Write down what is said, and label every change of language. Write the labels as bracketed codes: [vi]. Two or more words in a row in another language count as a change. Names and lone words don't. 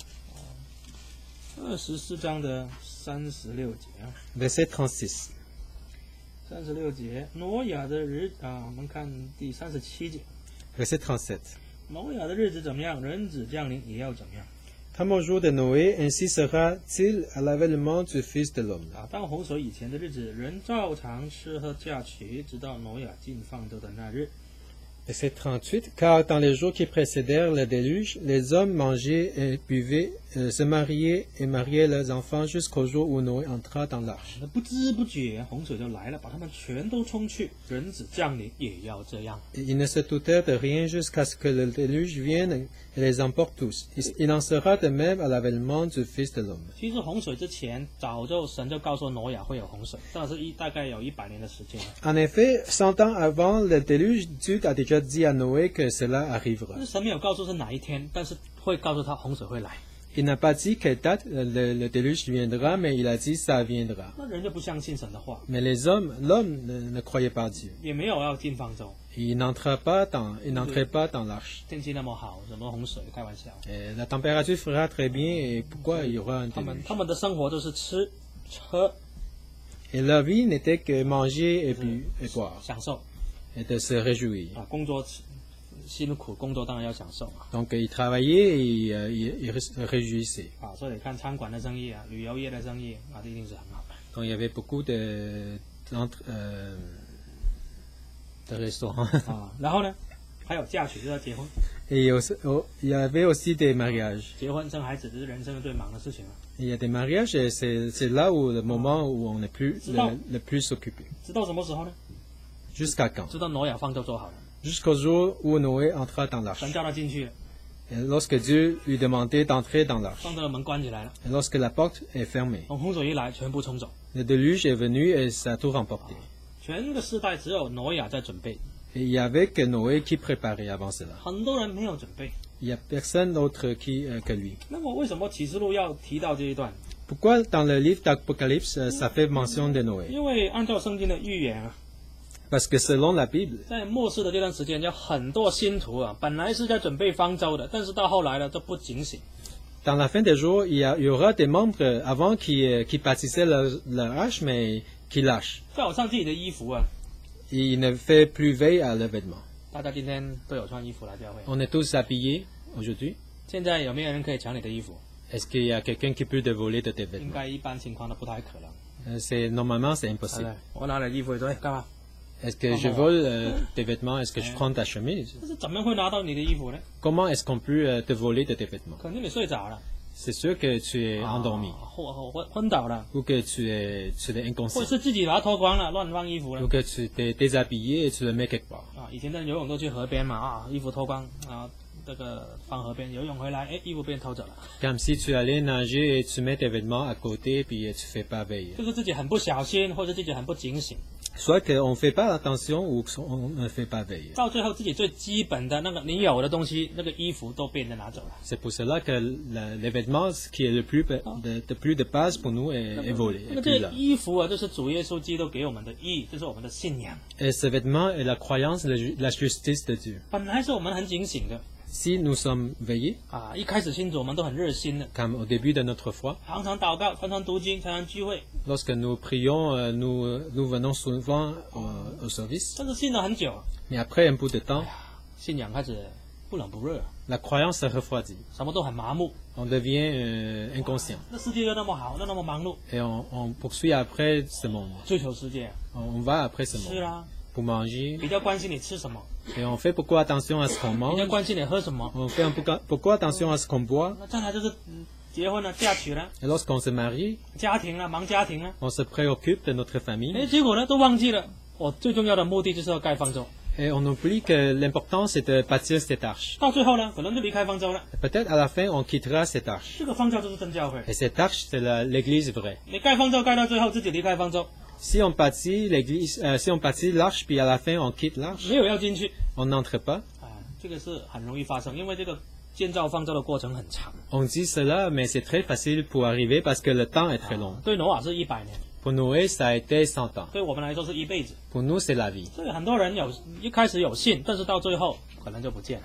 [zh] ，24 章的36节啊。 [fr] verset 36. [zh] 36节，挪亚的日啊，我们看第37节， [fr] Verset 37. [zh] 挪亚的日子怎么样，人子降临也要怎么样 [fr] Comme au jour de Noé, ainsi sera-t-il à l'avènement du Fils de l'homme. 啊。 [zh] 当洪水以前的日子，人照常吃喝嫁娶，直到挪亚进放舟的那日。 [fr] Verset 38. Car dans les jours qui précédèrent le déluge, les hommes mangeaient et buvaient, se mariaient et mariaient leurs enfants jusqu'au jour où Noé entra dans l'arche. [zh] 那不知不觉，洪水就来了，把他们全都冲去。人子降临也要这样。 [fr] Et ils ne se doutèrent de rien jusqu'à ce que le déluge vienne et les emporte tous. Il en sera de même à l'avènement du Fils de l'homme. [zh] 其实洪水之前，早就神就告诉挪亚会有洪水，这是大概有100年的时间。 [fr] En effet, 100 ans avant le déluge, Dieu a déjà dit à Noé que cela [zh] 但 [fr] arrivera. [zh] 是神没有告诉是哪一天，但是会告诉他洪水会来。 [fr] Il n'a pas dit quelle date le déluge viendra, mais il a dit ça viendra. [zh] 那人就不相信神的话， [fr] Mais l'homme ne croyait pas Dieu. [zh] 也没有要进方舟。 [fr] Il n'entrait pas dans l'arche. [zh] 天气那么好，什么洪水？开玩笑。 [fr] Et la température fera très bien et pourquoi il y aura un [zh] 他们 [fr] déluge? [zh] 的生活都是吃、喝、 [fr] Et la vie n'était que manger et boire [zh] 享受 [fr] et de se réjouir. [zh] 啊，工作辛苦，工作当然要享受啊。 [fr] Donc il travaillait et il se réjouissait. [zh] 啊，所以你看餐馆的生意啊，旅游业的生意啊，这一定是很好的。 [fr] Donc il y avait beaucoup 的restaurant. 啊。 [zh] 然后呢，还有嫁娶，就要结婚。 [fr] Et il y avait aussi des mariages. [zh] 结婚生孩子这是人生的最忙的事情啊。 [fr] Il y a des mariages et c'est là où le moment où on est le plus occupé. [zh] 直到什么时候呢？ [fr] Jusqu'à quand? [zh] 直到挪亚方舟做好了， [fr] Jusqu'au jour où Noé entra dans l'arche. [zh] 神叫他进去了， [fr] Et lorsque Dieu lui demandait d'entrer dans l'arche. [zh] 方舟的门关起来了， [fr] Et lorsque la porte est fermée. [zh] 洪水一来，全部冲走。 [fr] Le déluge est venu et ça a tout remporté. [zh] 全个世代只有挪亚在准备， [fr] Et il y avait que Noé qui préparait avant cela. [zh] 很多人没有准备。 [fr] Il n'y a personne d'autre que lui. [zh] 那么为什么启示录要提到这一段？ [fr] Pourquoi dans le livre d'Apocalypse, ça fait mention de Noé? [zh] 因为按照圣经的预言啊， [fr] Parce que selon la Bible, [zh] 在末世的这段时间，有很多信徒啊，本来是在准备方舟的，但是到后来呢，就不警醒。 [fr] dans la fin des jours, il y aura des membres avant qui bâtissaient leur hache, mais qui lâchent. [zh] 照上自己的衣服啊， [fr] Ils ne font plus veille à leurs vêtements. [zh] 大家今天都有穿衣服来教会。 [fr] On est tous habillés aujourd'hui. [zh] 现在有没有人可以抢你的衣服？ [fr] Est-ce qu'il y a quelqu'un qui peut te voler de tes [zh] 应 [fr] vêtements? [zh] 该一般情况都不太可能。 [fr] Normalement, c'est [zh] 对 [fr] impossible. [zh] 我拿了衣服说，哎，干嘛？ [fr] Est-ce que je vole tes vêtements? Est-ce que je prends ta chemise? [zh] 但是怎么会拿到你的衣服呢？ [fr] Comment est-ce qu'on peut te voler de tes vêtements? [zh] 肯定你睡着了， [fr] C'est sûr que tu es endormi [zh] 或昏倒了， [fr] ou que tu es [zh] 或者 [fr] inconscient [zh] 是自己把它脱光了，乱放衣服了 [fr] ou。que tu t'es déshabillé et tu le mets quelque part. [zh] 啊，以前在游泳都去河边嘛，啊，衣服脱光啊，这个放河边游泳回来，哎，衣服被人偷走了， [fr] Comme si tu allais nager et tu mets tes vêtements à côté puis tu fais pas veille. [zh] 就是自己很不小心，或者自己很不警醒， [fr] Soit qu'on fait pas attention ou qu'on ne fait pas veille. [zh] 到最后自己最基本的那个你有的东西，那个衣服都被人家拿走了。 [fr] C'est pour cela que les vêtements, ce qui est le plus de base pour nous, est volé. [zh] 那 [fr] est [zh] 个 [fr] plus [zh] 这 [fr] là. [zh] 衣服啊，就是主耶稣基督给我们的义，这是我们的信仰。 [fr] Et ce vêtement est la croyance, la justice de Dieu. [zh] 本来是我们很警醒的 [fr] Si nous sommes veillés, [zh] 啊，一开始信主我们都很热心的， [fr] comme au début de notre foi, [zh] 常常祷告，常常读经，常常聚会， [fr] lorsque nous prions, nous venons souvent au service. [zh] 但是信了很久， [fr] Mais après un bout de temps, [zh] 信仰开始不冷不热， [fr] la croyance se refroidit. [zh] 什么都很麻木。 [fr] On devient inconscient. [zh] 那世界又那么好，又那么忙碌， [fr] Et on poursuit après ce monde. [zh] 追求世界， [fr] On va après ce [zh] 吃 [fr] monde [zh] 啦， [fr] pour manger. [zh] 比较关心你吃什么， [fr] Et on fait beaucoup attention à ce qu'on [zh] 比较 [fr] mange. [zh] 关心你喝什么。 [fr] On fait beaucoup attention à ce qu'on boit. [zh] 那再来就是结婚了、嫁娶了、 [fr] Et lorsqu'on se marie, [zh] 家庭了、忙家庭了， [fr] on se préoccupe de notre famille. [zh] 哎，结果呢都忘记了，我最重要的目的就是要盖方舟。 [fr] Et on oublie que l'important c'est de bâtir cette arche. [zh] 到最后呢，可能就离开方舟了。 [fr] Et peut-être à la fin, on quittera cette arche. [zh] 这个方舟就是真教会。 [fr] Et cette arche, c'est l'église vraie. [zh] 你盖方舟盖到最后，自己离开方舟， [fr] Si on bâtit l'église, si on bâtit l'arche, puis à la fin on quitte l'arche, [zh] 没有要进去， [fr] on n'entre pas. [zh] 啊，这个是很容易发生，因为这个建造方舟的过程很长。 [fr] On dit cela, mais c'est très facile pour arriver parce que le temps est très long. [zh] 对挪瓦是100年， [fr] Pour Noé, ça a été 100 ans. [zh] 对我们来说是一辈子。 [fr] Pour nous, c'est la vie. [zh] 所以很多人一开始有信，但是到最后可能就不见了。